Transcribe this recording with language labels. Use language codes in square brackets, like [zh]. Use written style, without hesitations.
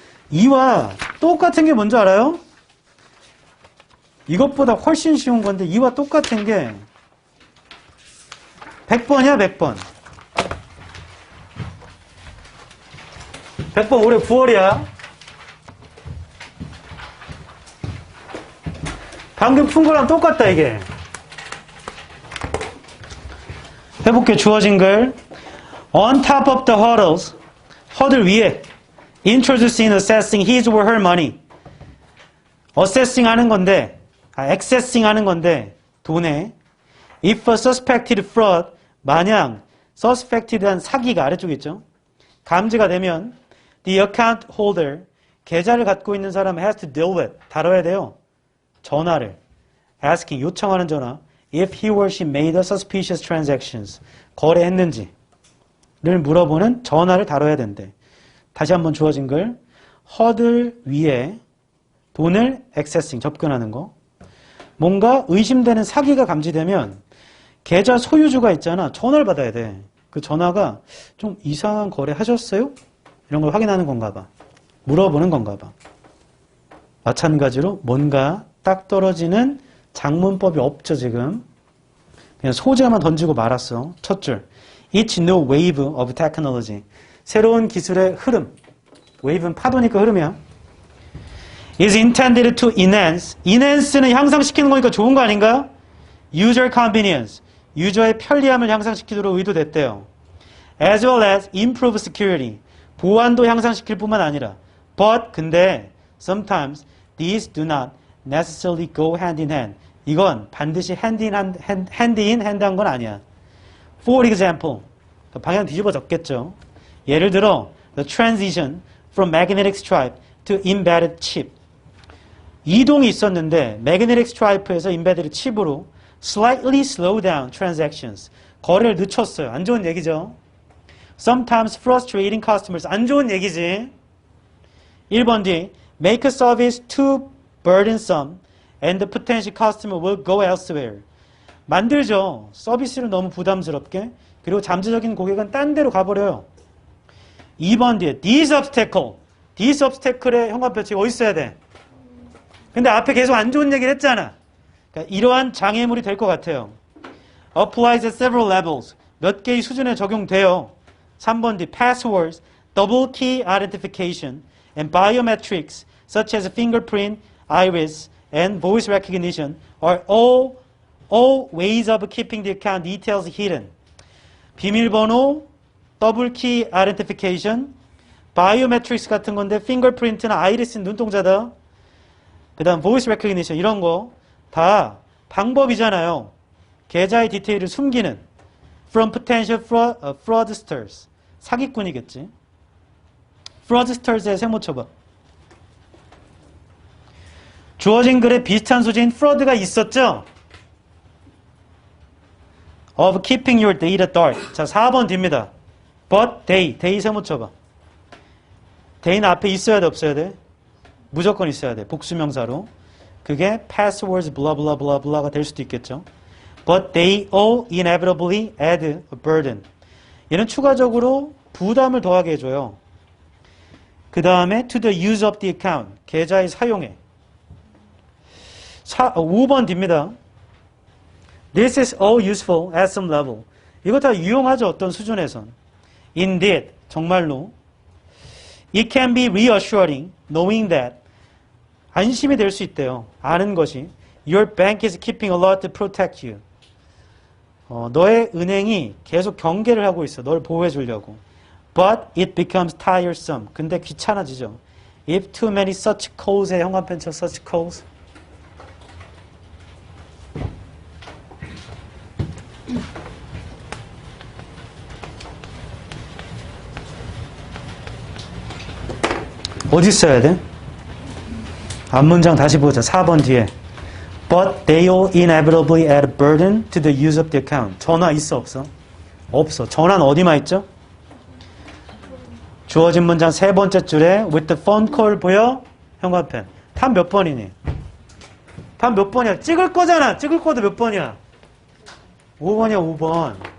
[ko] 이와 똑같은 게 뭔지 알아요? 이것보다 훨씬 쉬운 건데 이와 똑같은 게 100번이야 100번. 100번 올해 9월이야. 방금 푼 거랑 똑같다 이게. 해볼게. 주어진 글. [en] On top of the hurdles, [ko] 허들 위에 [en] introducing, assessing his or her money. [ko] assessing 하는 건데, accessing 하는 건데 돈에 [en] if a suspected fraud, [ko] 만약 suspected한 사기가 아래쪽에 있죠. 감지가 되면 [en] the account holder, [ko] 계좌를 갖고 있는 사람 [en] has to deal with, [ko] 다뤄야 돼요. [en] 전화를 asking, [ko] 요청하는 전화 [en] if he or she made a suspicious transactions, [ko] 거래했는지를 물어보는 전화를 다뤄야 된대. 다시 한번 주어진 글. 허들 위에 돈을 accessing, 접근하는 거. 뭔가 의심되는 사기가 감지되면 계좌 소유주가 있잖아. 전화를 받아야 돼. 그 전화가 좀 이상한 거래 하셨어요? 이런 걸 확인하는 건가 봐. 물어보는 건가 봐. 마찬가지로 뭔가 딱 떨어지는 장문법이 없죠, 지금. 그냥 소재만 던지고 말았어. 첫 줄. [en] Each new wave of technology. [ko] 새로운 기술의 흐름. wave는 파도니까 흐름이야. [en] is intended to enhance [ko] 는 향상시키는 거니까 좋은 거 아닌가? [en] user convenience. [ko] 유저의 편리함을 향상시키도록 의도됐대요. [en] as well as improve security. [ko] 보안도 향상시킬 뿐만 아니라 [en] but, [ko] 근데 [en] sometimes these do not necessarily go hand in hand. [ko] 이건 반드시 hand in hand 한 건 아니야. [en] For example, [ko] 방향 뒤집어 졌겠죠. [en] 예를 들어, the transition from magnetic stripe to embedded chip. [ko] 이동이 있었는데 [en] magnetic stripe에서 embedded chip으로 slightly slow down transactions. [ko] 거래를 늦췄어요. 안 좋은 얘기죠. [en] Sometimes frustrating customers. [ko] 안 좋은 얘기지. 1번 D. [en] Make a service too burdensome and the potential customer will go elsewhere. [ko] 만들죠. 서비스를 너무 부담스럽게. 그리고 잠재적인 고객은 딴 데로 가버려요. 2번 뒤에 [en] this obstacle. [ko] this obstacle의 현관표치가 어디 있어야 돼? 근데 앞에 계속 안 좋은 얘기를 했잖아. 그러니까 이러한 장애물이 될 것 같아요. [en] applies at several levels. [ko] 몇 개의 수준에 적용돼요. [en] 3번 뒤 passwords, double key identification, and biometrics such as fingerprint, iris, and voice recognition are all ways of keeping the account details hidden. [ko] 비밀번호, 더블 키 아이덴티피케이션, 바이오메트릭스 같은 건데 fingerprint나 iris는 눈동자다. 그 다음 [en] voice recognition [ko] 이런 거 다 방법이잖아요. 계좌의 디테일을 숨기는 [en] from potential fraudsters. [ko] 사기꾼이겠지. fraudsters의 세모 쳐봐. 주어진 글에 비슷한 소재인 fraud가 있었죠? [en] of keeping your data dark. [ko] 자, 4번 뒤입니다. [en] but they [ko] 세모 쳐봐. they는 앞에 있어야 돼, 없어야 돼? 무조건 있어야 돼. 복수명사로. 그게 passwords blah blah blah blah가 될 수도 있겠죠. [en] But they all inevitably add a burden. [ko] 얘는 추가적으로 부담을 더하게 해줘요. [en] 그 다음에 to the use of the account. [ko] 계좌의 사용에. 5번 뒤입니다. [en] This is all useful at some level. [ko] 이거 다 유용하죠. 어떤 수준에선. Indeed. 정말로. [en] It can be reassuring knowing that [ko] 안심이 될 수 있대요. 아는 것이 [en] Your bank is keeping a lot to protect you. [ko] 너의 은행이 계속 경계를 하고 있어. 널 보호해 주려고. [en] But it becomes tiresome. [ko] 근데 귀찮아지죠. [en] If too many such calls [ko] 의 현관편처 [en] such calls. [ko] 어디 써야 돼? 앞문장 다시 보자. 4번 뒤에. [en] But they all inevitably add a burden to the use of the account. [ko] 전화 있어 없어? 없어. 전화는 어디만 있죠? 주어진 문장 세 번째 줄에 [en] with the phone call [ko] 보여? 형광펜. 답 몇 번이니? 답 몇 번이야? 찍을 거잖아. 찍을 거도 몇 번이야? 5번이야 5번.